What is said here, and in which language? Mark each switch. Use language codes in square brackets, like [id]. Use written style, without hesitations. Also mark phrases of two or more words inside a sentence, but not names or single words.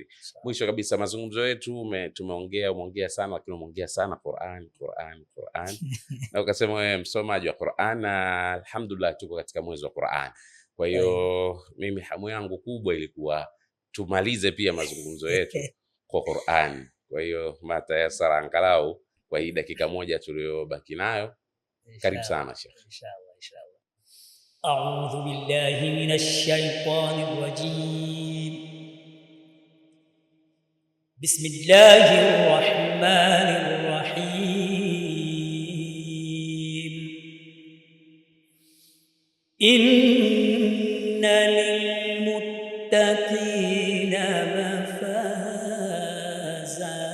[sw] Mwisho kabisa, mazungumzo yetu umeongea sana, lakini umeongea sana Qur'an na ukasema wewe msomaji wa Qur'an, na alhamdulillah tuko katika mwezi wa Qur'an. Kwa hiyo mimi hamu yangu kubwa ilikuwa tumalize pia mazungumzo yetu kwa Qur'an. Kwa hiyo matayasara angalau kwa hii dakika 1 tuliyobaki nayo. Karibu sana Sheikh. Inshallah. [ar] أعوذ بالله من الشيطان الرجيم. بسم الله الرحمن الرحيم. إن للمتقين مفازا.